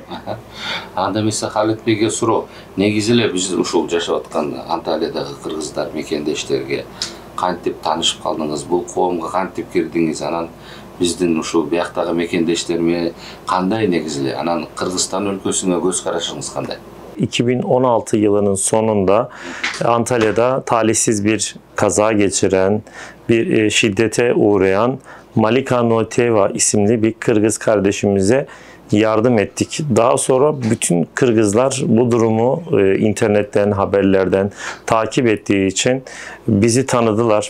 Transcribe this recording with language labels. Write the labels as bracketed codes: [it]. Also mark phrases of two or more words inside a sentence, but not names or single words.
[ky] Анда эмесе Халит бейге суроо. Негизи эле биз ушул жашап аткан Анталиядагы кыргыздар мекендештерге кантип таанышып калдыңыз? Бул коомго кантип кирдиңиз? Анан биздин ушул бияктагы мекендештерме кандай негизи эле? Анан Кыргызстан өлкөсүнө көз карашыңыз кандай? [tr] 2016 yılının sonunda Antalya'da talihsiz bir kaza geçiren, bir şiddete uğrayan Malika Noteva isimli bir Kırgız kardeşimize yardım ettik. Daha sonra bütün Kırgızlar bu durumu internetten, haberlerden takip ettiği için bizi tanıdılar.